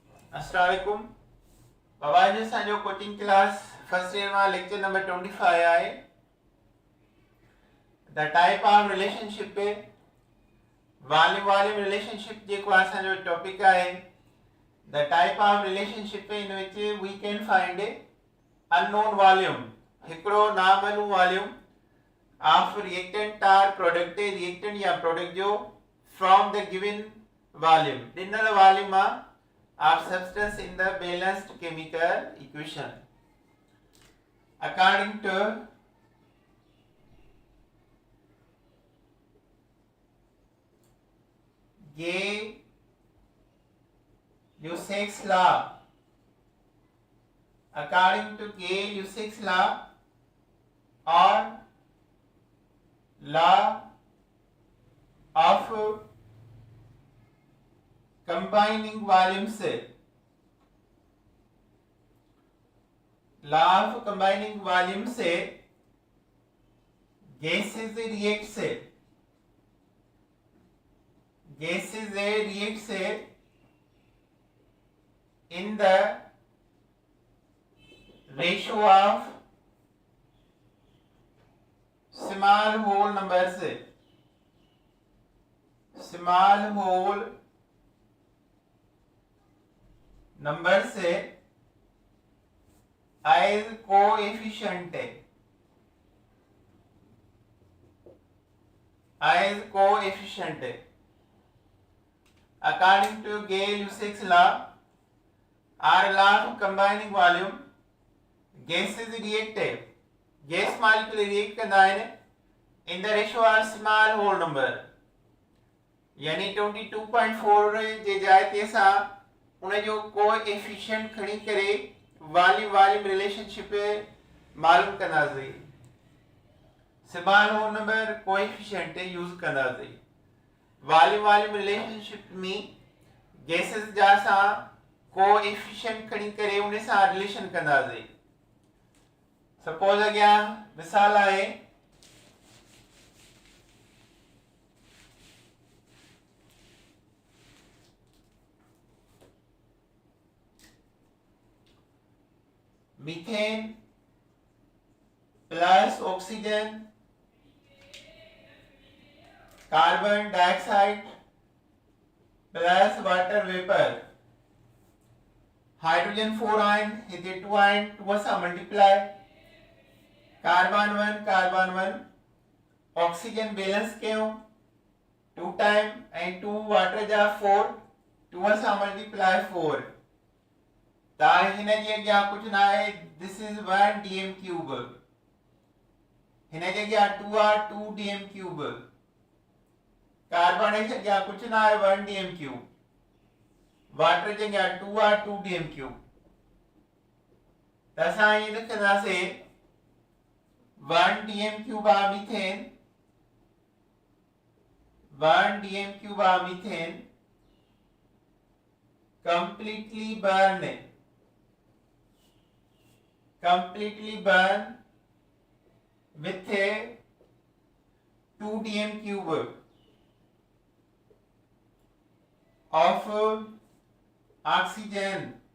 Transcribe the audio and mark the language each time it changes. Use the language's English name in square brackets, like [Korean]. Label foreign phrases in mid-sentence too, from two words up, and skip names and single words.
[Arabic] السلام عليكم. [Sindhi] बाबा जी असांजो [English] coaching class first year [Sindhi] में [English] lecture number 25 [Sindhi] आहे। [English] the type of relationship [Sindhi] पे [English] volume relationship [Sindhi] जेको असांजो टॉपिक आहे। [English] the type of relationship in which we can find unknown volume, [Sindhi] हिकिड़ो नामालूम [English] volume of reactant or product reactant या प्रोडक्ट जो from the given volume, ॾिनल वॉल्यूम of substance in the balanced chemical equation according to Gay-Lussac's law. According to Gay-Lussac's law or law of combining volumes, law of combining volume से गैसेस reacts in the ratio of small whole numbers, small whole नंबर से as coefficient according to Gay-Lussac's law or law of combining volume, gases react, gas molecule react [Sindhi] कंदा आहिनि [English] in the ratio of small whole number, [Sindhi] यानी 22.4 जे जाइ ते असां उन जो कोएफिशिएंट खणी करे [English] volume relationship [Sindhi] मालूम कंदासीं। [English] small whole number coefficient use [Sindhi] कंदासीं। [English] volume relationship [Sindhi] में गैसेस जा असां कोएफिशिएंट खणी करे उन सां रिलेशन कंदासीं। सपोज अॻियां मिसाल आहे [English] methane plus oxygen, carbon dioxide plus water vapour, hydrogen 4 ion, [Sindhi] हिते 2 आयन 2 सां मल्टीप्लाई, [English] carbon 1 oxygen balance [Sindhi] कयूं 2 टाइम ऐं 2 वाटर जा 4 2 सां मल्टीप्लाई 4, हिन जे अॻियां कुझु न आहे। [English] this is 1 dm cube, [Sindhi] हिन जे अॻियां 2 आहे 2 dm क्यूब, कार्बन जे अॻियां कुझु न आहे 1 dm क्यूब, वाटर जे अॻियां 2 आहे 2 dm क्यूब। त असां ईअं लिखंदासीं 1 dm क्यूब आहे मीथेन, [English] 1 dm क्यूब आहे मीथेन completely burn with a 2 dm cube of oxygen